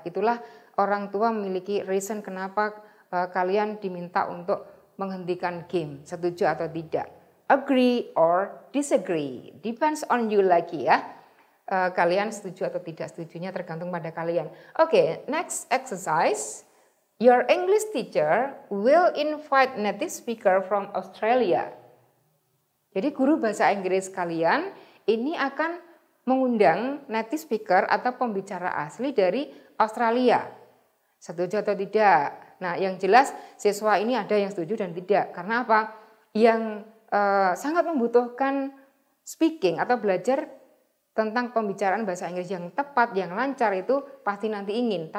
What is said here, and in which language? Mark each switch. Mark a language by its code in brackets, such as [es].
[id] Itulah orang tua memiliki reason kenapa kalian diminta untuk menghentikan game. Setuju atau tidak? [en] Agree or disagree, depends on you lagi, ya. [id] Kalian setuju atau tidak setujunya tergantung pada kalian. [en] Oke, next exercise. Your English teacher will invite native speaker from Australia. [id] Jadi guru bahasa Inggris kalian ini akan mengundang native speaker atau pembicara asli dari Australia. Setuju atau tidak? Nah, yang jelas siswa ini ada yang setuju dan tidak. Karena apa? Yang sangat membutuhkan speaking atau belajar tentang pembicaraan bahasa Inggris yang tepat, yang lancar itu pasti nanti ingin.